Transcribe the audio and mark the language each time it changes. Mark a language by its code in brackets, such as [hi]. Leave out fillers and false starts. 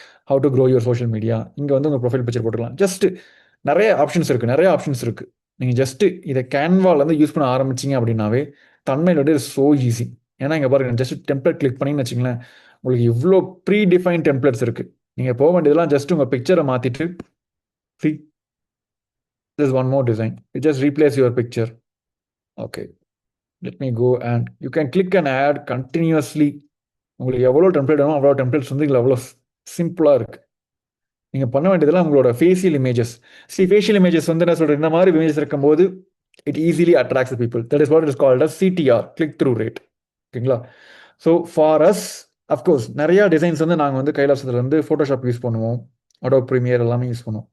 [en] How to grow your social media. [ta] இங்கே வந்து உங்கள் ப்ரொஃபைல் பிக்சர் போட்டுக்கலாம். ஜஸ்ட் நிறைய ஆப்ஷன்ஸ் இருக்குது. நீங்கள் ஜஸ்ட்டு இதை கேன்வாலேருந்து யூஸ் பண்ண ஆரம்பிச்சிங்க அப்படின்னாவே தன்மையில் வந்து ஸோ ஈஸி. ஏன்னா இங்கே பாருங்கள், ஜஸ்ட் டெம்ப்ளேட் கிளிக் பண்ணிங்கன்னு வச்சிங்களேன், உங்களுக்கு இவ்வளோ ப்ரீ டிஃபைன் டெம்ப்ளேட்ஸ் இருக்குது. நீங்கள் போக வேண்டியதெல்லாம் ஜஸ்ட் உங்கள் பிக்சரை மாற்றிட்டு [en] see there's one more design, you just replace your picture. Okay, let me go and you can click and add continuously. [ta] உங்களுக்கு எவ்வளோ டெம்ப்ளேட் வேணும் அவ்வளோ டெம்ப்ளேட்ஸ் வந்து இதில் அவ்வளோ சிம்பிளாக இருக்குது. நீங்கள் பண்ண வேண்டியதெல்லாம் உங்களோட ஃபேஷியல் இமேஜஸ். ஃபேஷியல் இமேஜஸ் வந்து என்ன சொல்கிறது, இந்த மாதிரி இமேஜஸ் இருக்கும்போது [en] It easily attracts people. That is what is called as CTR, click through rate. [ta] ஓகேங்களா? ஸோ ஃபார் அஸ் அஃப்கோர்ஸ் நிறையா டிசைன்ஸ் வந்து நாங்கள் வந்து கைலாசத்தில் வந்து ஃபோட்டோஷாப் யூஸ் பண்ணுவோம், அடோப் ப்ரீமியர் எல்லாமே யூஸ் பண்ணுவோம்.